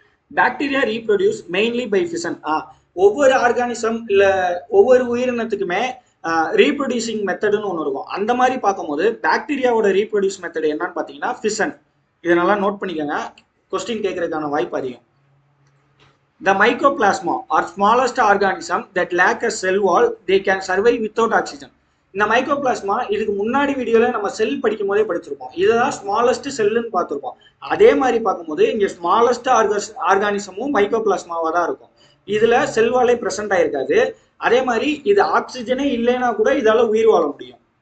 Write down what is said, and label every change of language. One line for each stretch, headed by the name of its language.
English: Bacteria reproduce mainly by fission.
Tamil: ஒவ்வொரு organism இல்ல ஒவ்வொரு உயிரினத்துக்குமே ரீப்ரொடியூசிங் மெத்தடுன்னு ஒன்று இருக்கும். அந்த மாதிரி பார்க்கும்போது பாக்டீரியாவோட ரீப்ரொடியூஸ் மெத்தட் என்னன்னு பார்த்தீங்கன்னா ஃபிஷன். இதை நல்லா நோட் பண்ணிக்கோங்க, கொஸ்டின் கேட்கறதுக்கான வாய்ப்பு அதிகம்.
English: The mycoplasma are smallest organism that lack a cell wall, they can survive without oxygen.
Tamil: இந்த மைக்ரோபிளாஸ்மா இதுக்கு முன்னாடி வீடியோல நம்ம செல் படிக்கும் போதே படிச்சிருப்போம். இதுதான் ஸ்மாலஸ்ட் செல்லுன்னு பார்த்துருப்போம். அதே மாதிரி பார்க்கும்போது இங்க ஸ்மாலஸ்ட் ஆர்கானிசமும் மைக்ரோபிளாஸ்மாவா தான் இருக்கும். இதுல செல்வாலே பிரசன்ட் ஆயிருக்காது. அதே மாதிரி இது ஆக்சிஜனே இல்லைன்னா கூட இதால உயிர் வாழ முடியும்.